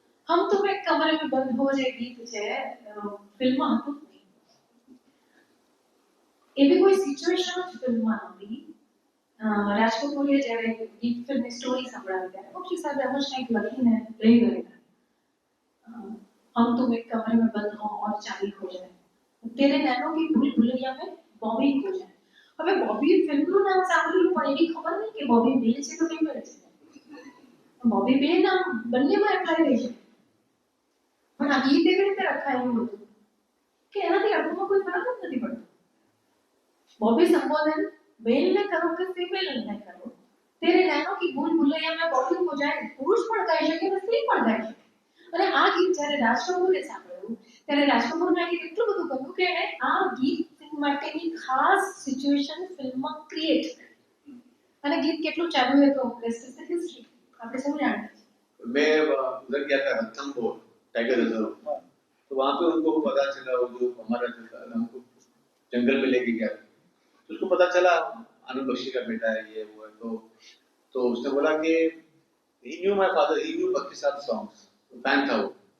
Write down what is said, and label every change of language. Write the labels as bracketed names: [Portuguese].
[Gujarati] હમ તુમ એક કમરે મેં બંધ હો જે ગીત છે, ફિલ્મમાં હતું જ નહીં. એવી કોઈ સિચ્યુએશન જ ફિલ્મમાં નહોતી. રાજ કપૂરે જ્યારે ગીત ફિલ્મની સ્ટોરી સંભળાવી ત્યારે બક્ષી સાહેબે એમ જ કંઈક લખીને લઈ ગયેલા. [Hindi] हम तुम एक कमरे में बंद हो और चाबी खो जाए, तेरे नैनों की भूल भुलैया में बॉबी खो जाए. [Gujarati] હવે બોબી ફિલ્મનું નામ સાંભળ્યું પણ એવી ખબર નહીં કે બોબી બેલ છે તો ફિલ્મ છે. બોબી બેલ નામ બંનેમાં એપ્લાય થઈ છે, પણ આ ગીત એવી રીતે રખાયું હતું કે એનાથી અર્થમાં કોઈ ફરક જ નથી પડતો. બોબી સંબોધન બેલને કરો કે ફિમેલને કરો, [Hindi] તેરે નૈનોं की भूल भुलैया में बॉबी खो जाए [Gujarati] પુરુષ પણ ગાઈ શકે અને સ્ત્રી પણ ગાઈ શકે. અને આ ગીત જ્યારે રાજ કપૂરે સાંભળ્યું ત્યારે રાજ કપૂરને આ ગીત એટલું બધું ગમ્યું કે એણે આ ગીત માટેની ખાસ સિચ્યુએશન ફિલ્મમાં ક્રિએટ કરી. અને ગીત કેટલું ચાલ્યું એ તો [English] rest is the history, [Gujarati] આપણે સૌ જાણીએ છીએ. [Hindi] मैं उधर गया था रणथंभौर टाइगर रिजर्व, तो वहाँ पे उनको पता चला, वो जो हमारा हमको जंगल में लेके गया तो उसको पता चला आनंद बख्शी का बेटा है, ये वो है. तो उसने बोला कि [English] he knew my father, he knew Bakshi sahab songs, [Hindi] फैन था वो.